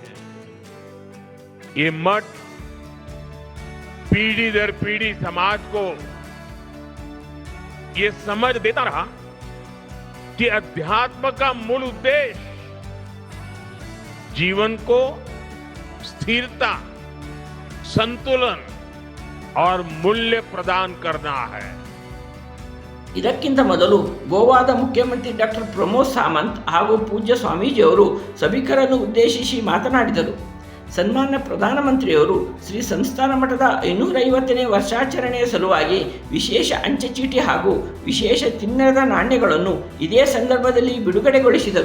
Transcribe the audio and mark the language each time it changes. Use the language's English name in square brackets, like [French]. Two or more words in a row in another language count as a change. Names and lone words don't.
[Hindi] ये मठ पीढ़ी दर पीढ़ी समाज को ये समझ देता रहा कि अध्यात्म का मूल उद्देश्य जीवन को स्थिरता, संतुलन और मूल्य प्रदान करना है। [Kannada] ಇದಕ್ಕಿಂತ ಮೊದಲು ಗೋವಾದ ಮುಖ್ಯಮಂತ್ರಿ ಡಾಕ್ಟರ್ ಪ್ರಮೋದ್ ಸಾವಂತ್ ಹಾಗೂ ಪೂಜ್ಯ ಸ್ವಾಮೀಜಿಯವರು ಸಭಿಕರನ್ನು ಉದ್ದೇಶಿಸಿ ಮಾತನಾಡಿದರು. ಸನ್ಮಾನ್ಯ ಪ್ರಧಾನಮಂತ್ರಿಯವರು ಶ್ರೀ ಸಂಸ್ಥಾನ ಮಠದ 550ನೇ ವರ್ಷಾಚರಣೆಯ ಸಲುವಾಗಿ ವಿಶೇಷ ಅಂಚೆ ಚೀಟಿ ಹಾಗೂ ವಿಶೇಷ ಚಿನ್ನದ ನಾಣ್ಯಗಳನ್ನು ಇದೇ ಸಂದರ್ಭದಲ್ಲಿ ಬಿಡುಗಡೆಗೊಳಿಸಿದರು.